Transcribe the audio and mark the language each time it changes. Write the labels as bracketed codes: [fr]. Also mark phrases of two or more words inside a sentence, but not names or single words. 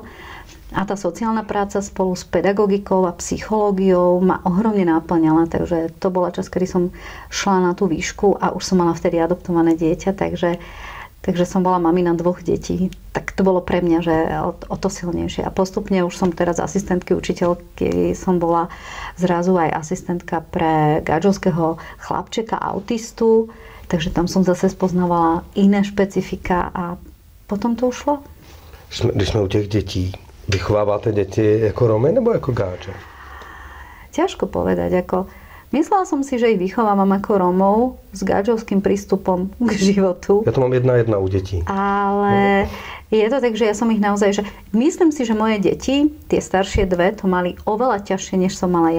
[sk] A tá sociálna práca spolu s pedagogikou a psychológiou ma ohromne náplňala, takže to bola čas, kedy som šla na tú výšku a už som mala vtedy adoptované dieťa, takže som bola mamina 2 detí. Tak to bolo pre mňa, že o to silnejšie. A postupne už som teraz asistentky učiteľky, som bola zrazu aj asistentka pre gadžovského chlapčeka, autistu, takže tam som zase spoznávala iné špecifika a potom to ušlo. [cs] Když jsme u těch dětí, vychováváte děti jako Romy nebo jako gáče? [sk] Ťažko povedať. Myslela som si, že ich vychovávam ako Romov s gáčovským prístupom k životu. Ja to mám 1:1 u detí. Ale je to tak, že ja som ich naozaj... Myslím si, že moje deti, tie staršie 2, to mali oveľa ťažšie, než som mala ja.